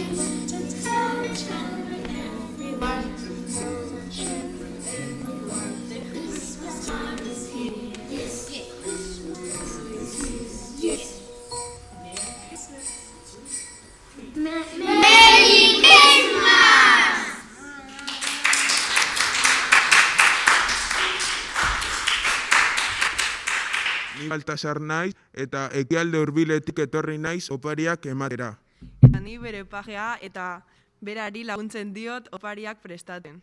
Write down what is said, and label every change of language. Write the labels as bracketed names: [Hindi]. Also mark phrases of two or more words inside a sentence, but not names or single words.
[English] To tell the children everywhere that Christmas time is here. Yes. Yes. Merry Christmas. Merry Christmas! [Basque] Ni Baltasar naiz eta ekialde hurbiletik etorri naiz opariak ematera. Eta ni bere pajea eta berari laguntzen diot opariak prestaten.